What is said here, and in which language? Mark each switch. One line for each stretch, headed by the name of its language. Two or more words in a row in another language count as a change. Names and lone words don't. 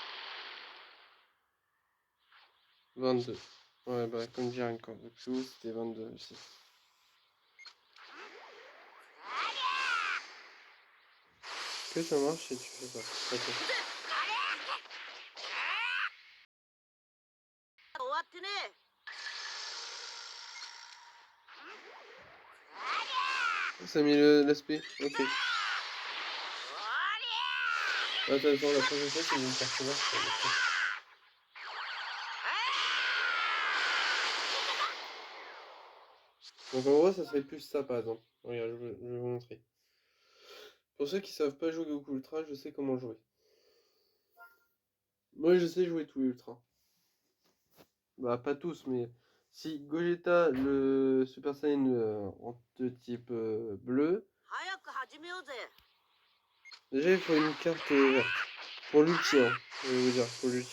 French: 22. Ouais, bah, comme j'ai un corps de plus, c'était 22 aussi. Que ça marche si tu fais ça. Attends.
Japanese: 終わってねえ。
French: Ça a mis l'aspect. Ok. Attends, la prochaine fois, c'est une carte là. Donc en gros, ça serait plus ça par exemple. Regarde, je vais vous montrer. Pour ceux qui savent pas jouer Goku Ultra, je sais comment jouer. Moi, je sais jouer tous les Ultras. Bah, pas tous, mais si Gogeta, le Super Saiyan de type bleu,
Japanese: 早く始めようぜ。
French: déjà il faut une carte verte. Pour l'ulti, hein. Je vais vous dire, pour l'ulti.